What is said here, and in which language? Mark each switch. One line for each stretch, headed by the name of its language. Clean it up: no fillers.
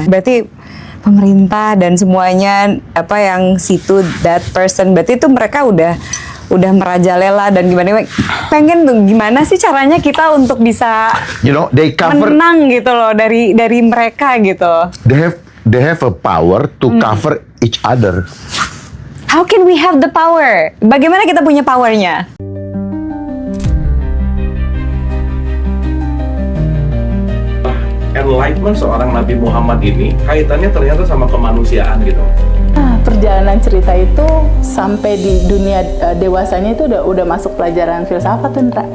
Indonesian: Berarti pemerintah dan semuanya apa yang situ
English: that person,
Indonesian: berarti itu mereka udah merajalela dan gimana? Pengen tuh gimana sih caranya kita untuk bisa
English: They cover.
Indonesian: menang gitu loh dari mereka gitu.
English: They have a power to cover each other. How can we have the power?
Indonesian: Bagaimana kita punya powernya? Enlightenment seorang Nabi Muhammad ini kaitannya ternyata sama kemanusiaan gitu. Perjalanan cerita itu sampai di dunia dewasanya itu udah masuk pelajaran filsafat tuh, Ndra.